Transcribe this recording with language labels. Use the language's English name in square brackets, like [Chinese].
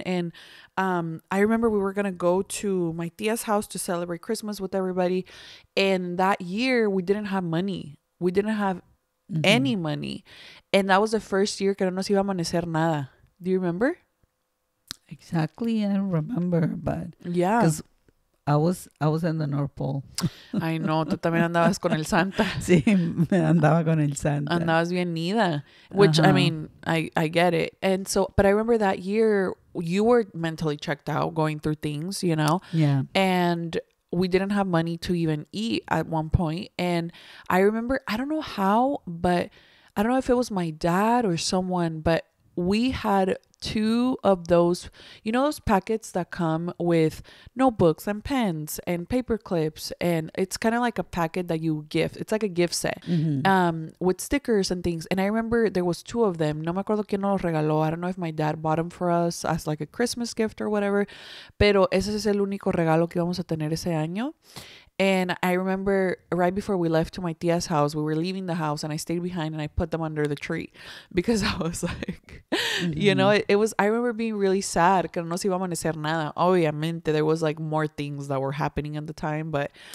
[English] And I remember we were going to go to my tia's house to celebrate Christmas with everybody. And that year, we didn't have money. We didn't have any money. And that was the first year [Spanish] que no nos iba a amanecer nada. [English] Do you remember? Exactly, I don't remember, but yeah, because I was in the North Pole. [Spanish] Ay, no, tú también andabas con el Santa. Sí, me andaba con el Santa. Andabas bien nida, [English] which I mean, I get it. And so, but I remember that year you were mentally checked out, going through things, Yeah. And we didn't have money to even eat at one point. And I remember, I don't know how, but I don't know if it was my dad or someone, but we had 2 of those, those packets that come with notebooks and pens and paper clips, and it's kind of like a packet that you gift. It's like a gift set, with stickers and things. And I remember there was 2 of them. [Spanish] No me acuerdo quién nos los regaló. [English] I don't know if my dad bought them for us as like a Christmas gift or whatever, [Spanish] pero ese es el único regalo que íbamos a tener ese año. [English] And I remember right before we left to my tia's house, we were leaving the house and I stayed behind and I put them under the tree because I was like, you know, Mm-hmm. it was, I remember being really sad [Spanish] que no se iba a amanecer nada. Obviamente, [English] there was like more things that were happening at the time, but